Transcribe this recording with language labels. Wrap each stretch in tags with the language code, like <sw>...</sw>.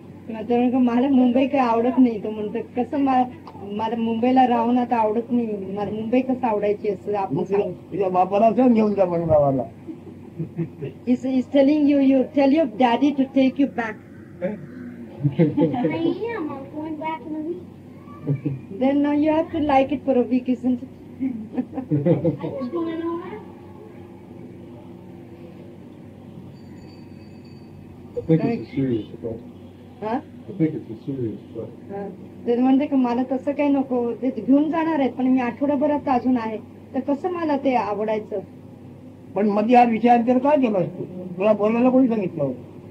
<mr>मला मुंबई काही आवडत नाही. तो म्हणतो कसं मला मुंबईला राहून आता आवडत नाही. मला मुंबई कसं आवडायची असं आपण मग सांगू. तुझ्या बापाला सांग घेऊन जा पण गावाला.</mr> <en>He's telling you tell your daddy to take you back. I am. I'm going back in a week. Then now you have to like it for a week, isn't it? I just want to know how. I think it's a serious question. Huh? I think it's a serious question.</en> <mr>ते म्हणते की मला तसं काही नको, ते घेऊन जाणार आहेत पण मी आठवड्याभरात अजून आहे, तर कसं मला ते आवडायचं. पण मध्ये हा विचार तर काय केलास तू? तुला बोलायला कोणी सांगितलं होतं?</mr>